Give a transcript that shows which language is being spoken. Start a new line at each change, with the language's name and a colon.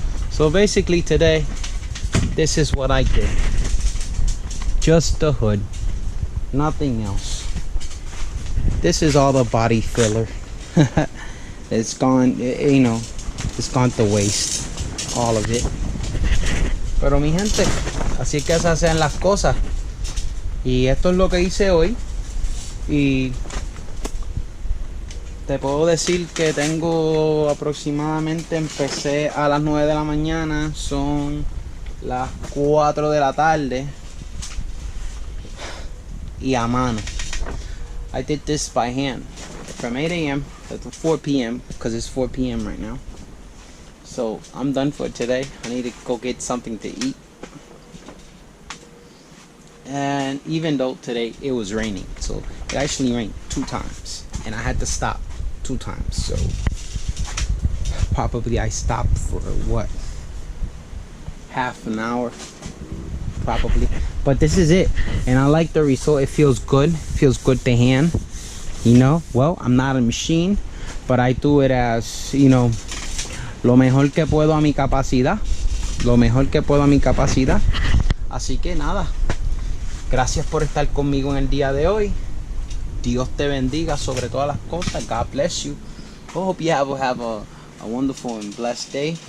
English: So basically today, this is what I did. Just the hood, nothing else. This is all the body filler. It's gone, you know, it's gone to waste, all of it.
Spanish: Pero mi gente, así que se hacen las cosas. Y esto es lo que hice hoy. Y te puedo decir que tengo aproximadamente, empecé a las 9 de la mañana, son las 4 de la tarde. Y a mano.
English: I did this by hand from 8 a.m. to 4 p.m. because it's 4 p.m. right now. So I'm done for today. I need to go get something to eat. And even though today it was raining, so it actually rained 2 times, and I had to stop 2 times. So probably I stopped for what, half an hour probably. But this is it, and I like the result. It feels good. It feels good to hand, you know. Well, I'm not a machine, but I do it as, you know,
Spanish: lo mejor que puedo a mi capacidad. Lo mejor que puedo a mi capacidad. Así que nada, gracias por estar conmigo en el día de hoy. Dios te bendiga sobre todas las cosas.
English: God bless you. I hope you have a wonderful and blessed day.